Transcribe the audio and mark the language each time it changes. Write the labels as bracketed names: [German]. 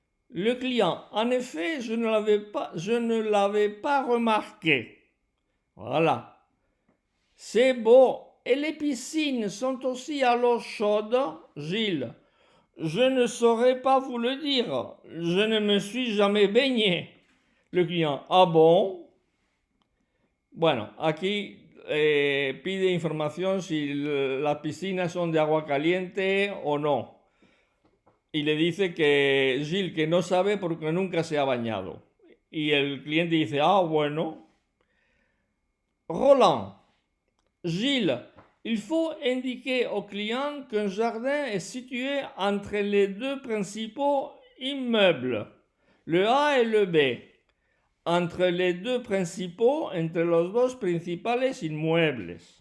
[French] Le client, en effet, je ne l'avais pas remarqué. Voilà. C'est beau. Et les piscines sont aussi à l'eau chaude, Gilles. Je ne saurais pas vous le dire. Je ne me suis jamais baigné. Le client, ah bon. [Spanish] Bueno, aquí pide información si las piscinas son de agua caliente o no. Y le dice que Gilles que no sabe porque nunca se ha bañado. Y el cliente dice, ah bueno. [French] Roland, Gilles, il faut indiquer au client qu'un jardin est situé entre les 2 principaux immeubles, le A et le B. Entre les 2 principaux, [Spanish] entre los 2 principales inmuebles.